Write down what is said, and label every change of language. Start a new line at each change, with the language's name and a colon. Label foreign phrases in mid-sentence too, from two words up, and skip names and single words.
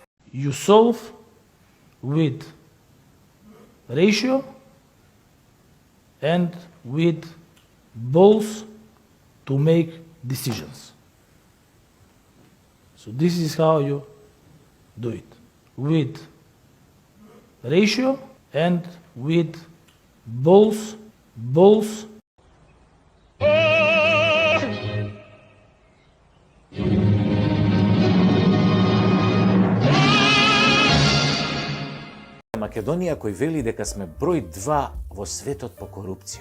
English: you solve with ratio and with balls to make decisions. So this is how you do it, with ratio and with balls.
Macedonian: Македонија кој вели дека сме број 2 во светот по корупција.